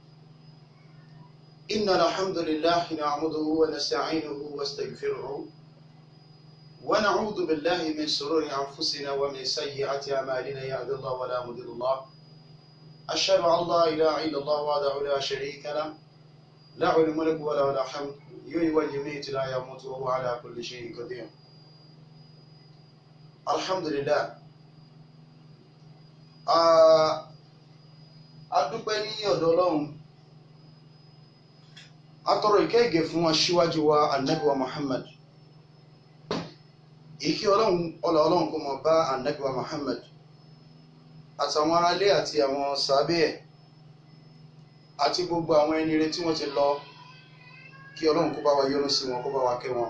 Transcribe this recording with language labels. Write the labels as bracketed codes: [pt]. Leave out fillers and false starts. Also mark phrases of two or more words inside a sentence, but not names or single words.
[ar] إن الحمد لله نعمده ونستعينه ونستغفره ونعوذ بالله من شرور أنفسنا ومن سيئات أعمالنا يهد الله ولا مضل له أشهد أن لا إله إلا الله وحده لا شريك له له الملك وله الحمد يحيي ويميت لا يموت وهو على كل شيء قدير. Alhamdulillah. [yo] A dúpẹ́ ní ọ̀dọ̀ Ọlọ́run. A tọrọ ìkẹ́ fún aṣíwájú wa Ànábì wa Muhammad. Ìkẹ́ Ọlọ́run kó máa bá Ànábì wa Muhammad àtàwọn aráalé àti àwọn sàábé ẹ̀ àti gbogbo àwọn ẹni rere tí wọ́n ti lọ, kí Ọlọ́run kó bá wa yọ́nú sí wọn, kó bá wa kẹ́ wọn.